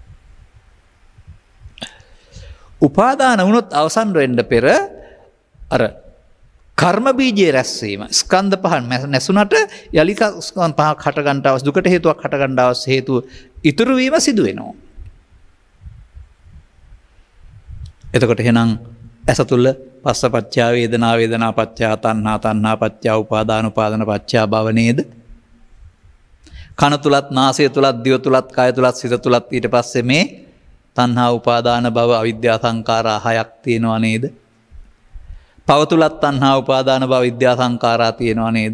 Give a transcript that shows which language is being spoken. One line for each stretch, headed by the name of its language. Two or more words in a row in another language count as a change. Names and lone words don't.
Sinhala: උපාදාන වුණොත් අවසන් වෙන්න පෙර අර කර්ම බීජයේ රැස්වීම ස්කන්ධ පහ නැසුණට යලි ස්කන්ධ පහක් හට ගන්නට අවශ්‍ය දුකට හේතුවක් හට ගන්න අවශ්‍ය හේතුව ඉතුරු වීම සිදු වෙනවා. එතකොට එහෙනම් ඇස තුල
Pali: පස්සපච්චා වේදනා, වේදනා පච්චා තණ්හා, තණ්හා පච්චා උපාදාන, උපාදාන පච්චා භව
Sinhala: නේද? කන තුලත්, නාසය තුලත්, දිව තුලත්, කය තුලත්, සිත තුලත් ඊට පස්සේ මේ තණ්හා, උපාදාන, භව, අවිද්‍යා සංඛාරා හයක් තියෙනවා නේද? පව තුලත් තණ්හා, උපාදාන, භව, විද්‍යා සංඛාරා තියෙනවා නේද?